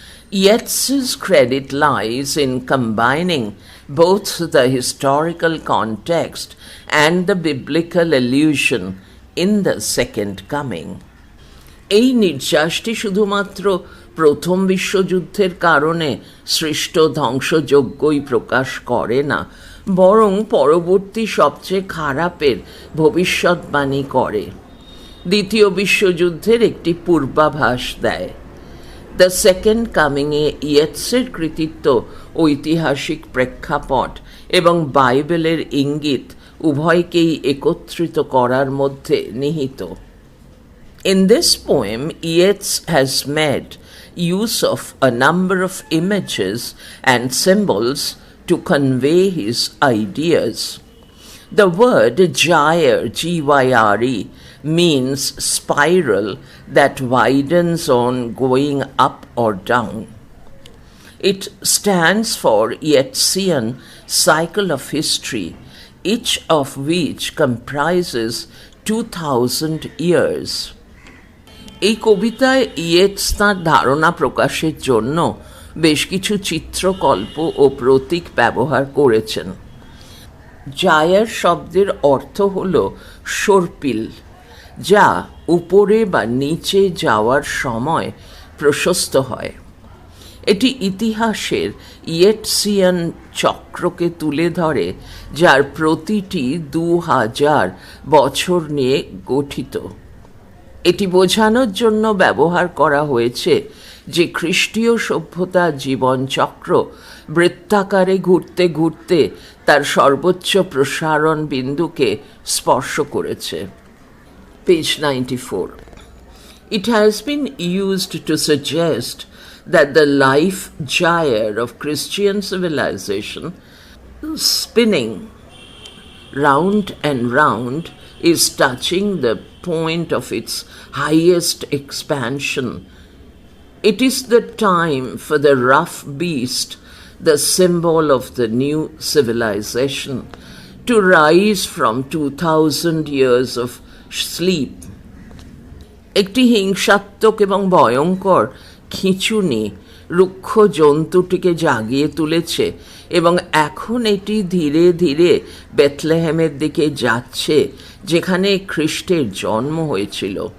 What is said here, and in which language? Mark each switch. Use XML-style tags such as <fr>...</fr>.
<en>Yeatse's credit lies in combining both the historical context and the biblical allusion in the Second Coming.</en> <bn>এই নির্যাসটি শুধুমাত্র প্রথম বিশ্বযুদ্ধের কারণে সৃষ্ট ধ্বংসযজ্ঞই প্রকাশ করে না, বরং পরবর্তী সবচেয়ে খারাপের ভবিষ্যৎবাণী করে, দ্বিতীয় বিশ্বযুদ্ধের একটি পূর্বাভাস দেয়. দ্য সেকেন্ড কামিংয়ে ইয়েটসের কৃতিত্ব ঐতিহাসিক প্রেক্ষাপট এবং বাইবেলের ইঙ্গিত উভয়কেই একত্রিত করার মধ্যে নিহিত.</bn> <en>In this poem, Yeats has made use of a number of images and symbols to convey his ideas. The word gyre, G-Y-R-E, means spiral that widens on going up or down. It stands for Yeatsian cycle of history, each of which comprises 2000 years.</en> <bn>এই কবিতায় Yeats তাঁর ধারণা প্রকাশের জন্য বেশ কিছু চিত্রকল্প ও প্রতীক ব্যবহার করেছেন. জায়ার শব্দের অর্থ হল সর্পিল, যা উপরে বা নিচে যাওয়ার সময় প্রশস্ত হয়. এটি ইতিহাসের ইয়েটসিয়ান চক্রকে তুলে ধরে, যার প্রতিটি 2000 বছর নিয়ে গঠিত. এটি বোঝানোর জন্য ব্যবহার করা হয়েছে যে খ্রিস্টীয় সভ্যতার জীবনচক্র বৃত্তাকারে ঘুরতে ঘুরতে তার সর্বোচ্চ প্রসারণ বিন্দুকে স্পর্শ করেছে.</bn> <en>Page 94. It has been used to suggest that the life gyre of Christian civilization, spinning round and round, is touching the point of its highest expansion. It is the time for the rough beast, the symbol of the new civilization, to rise from 2000 years of sleep.</en> <bn>একটি হিংসাত্মক এবং ভয়ঙ্কর খিঁচুনি রুক্ষ জন্তুটিকে জাগিয়ে তুলেছে এবং এখন এটি ধীরে ধীরে বেথলেহেমের দিকে যাচ্ছে, যেখানে খ্রিস্টের জন্ম হয়েছিল.</bn>